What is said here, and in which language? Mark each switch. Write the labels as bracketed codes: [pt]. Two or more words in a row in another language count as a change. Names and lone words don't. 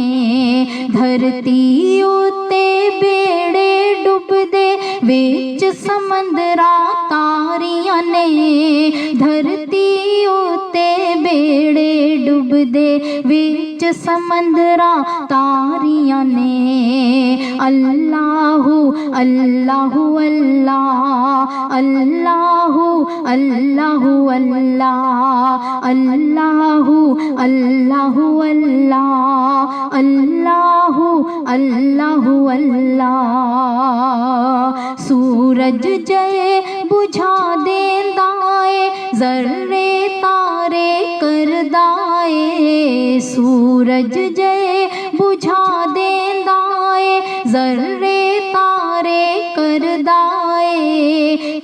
[pa] دھرتی اتے بیڑے ڈبدے وچ سمندراں تاریاں نے. دھرتی اتے بیڑے ڈبدے وچ سمندراں تاریاں نے. [ar] الله الله الله الله الله الله الله الله الله الله الله الله. [pa] سورج جے بجھا دیندا اے ذرے تارے کردا اے. سورج جے بجھا دیندا اے ذرے تارے کردا اے.